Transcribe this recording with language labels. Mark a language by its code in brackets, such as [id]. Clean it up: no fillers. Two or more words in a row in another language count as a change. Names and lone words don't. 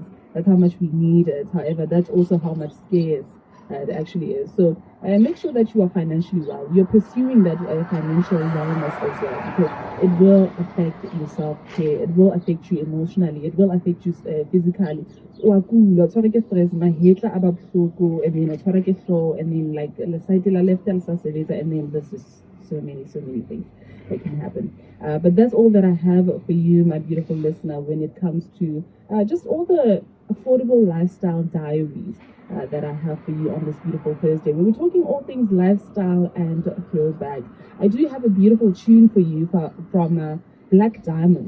[en] That's how much we need it. However, that's also how much scarce it actually is. So make sure that you are financially well. You're pursuing that financial wellness as well, because it will affect your self-care. It will affect you emotionally. It will affect you physically. [st] Wa kula, o tshwara ke stress, mahetla a ba bohloko, [en] and then [st] o tshwara ke hlooho, [en] and then like the side la left [st] le sa sebetsa, [en] and then this is so many things that can happen. But that's all that I have for you, my beautiful listener, when it comes to just all the affordable lifestyle diaries that I have for you on this beautiful Thursday. We're talking all things lifestyle and throwback. I do have a beautiful tune for you from Black Diamond.